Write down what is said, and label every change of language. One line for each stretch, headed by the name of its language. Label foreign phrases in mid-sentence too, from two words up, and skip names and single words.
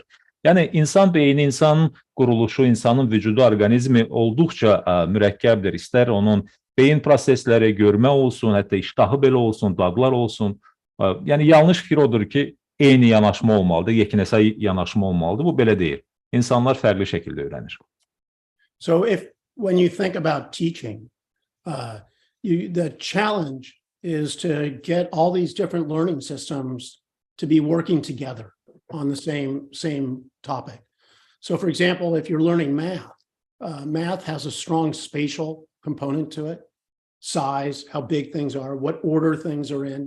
Azerbaijani: Yəni insan beyni, insanın quruluşu, insanın vücudu, orqanizmi olduqca mürəkkəbdir. İstər onun beyin prosesləri, görmə olsun, hətta iştahı belə olsun, dadlar olsun. Yəni yanlış fikir odur ki, eyni yanaşma olmalıdır, yeknəsəy yanaşma olmalıdır. Bu belə deyil. İnsanlar fərqli şəkildə öyrənir.
English: So when you think about teaching, the challenge is to get all these different learning systems to be working together on the same topic. So for example, if you're learning math, math has a strong spatial component to it, size, how big things are, what order things are in.